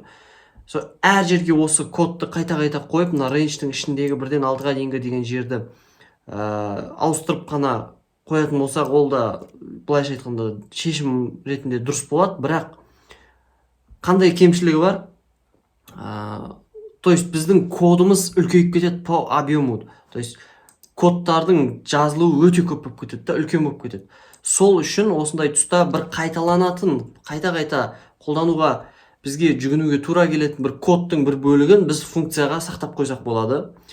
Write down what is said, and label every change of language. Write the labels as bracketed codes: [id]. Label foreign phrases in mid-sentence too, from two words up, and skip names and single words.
[kk] Әр жерге осы кодты қайта-қайта қойып, мына range-тің ішіндегі 1-ден 6-ға дейінгі деген жерді ауыстырып қана қоятын болсақ, ол да былайша айтқанда шешім ретінде дұрыс болады, бірақ қандай кемшілігі бар? [ru] То есть [kk] біздің кодымыз үлкейіп кетеді [ru] по объему. То есть [kk] кодтардың жазылуы өте көп болып кетеді, үлкен болып кетеді. Сол үшін осындай тұста бір қайталанатын, қайта-қайта қолдануға бізге жүгінуге тура келетін бір кодтың бір бөлігін біз функцияға сақтап қойсақ болады.